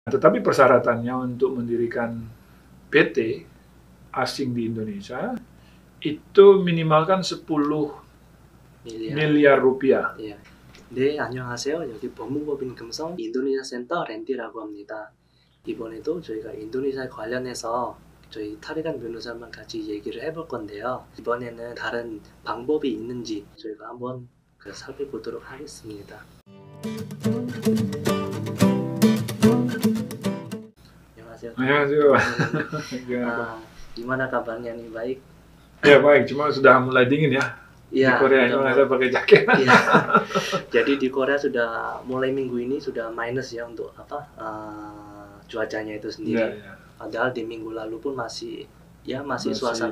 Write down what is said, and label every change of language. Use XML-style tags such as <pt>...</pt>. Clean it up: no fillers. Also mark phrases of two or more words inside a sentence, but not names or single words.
<id>Tetapi persyaratannya untuk mendirikan PT asing di Indonesia itu minimalkan 10 miliar rupiah.</id> <ko>예. 네, 안녕하세요. 여기 법무법인 금성 인도네시아 센터 랜디라고 합니다. 이번에도 저희가 인도네시아 관련해서 저희 타리간 변호사만 같이 얘기를 해볼 건데요. 이번에는 다른 방법이 있는지 저희가 한번 살펴보도록 하겠습니다. 안녕하세요.</ko> <id>Gimana? Gimana kabarnya nih? Baik? Ya baik, cuma sudah mulai dingin ya. Iya, di Korea ini saya pakai jaket. Iya. Jadi di Korea sudah mulai minggu ini sudah minus ya untuk cuacanya itu sendiri. Ya. Padahal di minggu lalu pun masih suasana</id>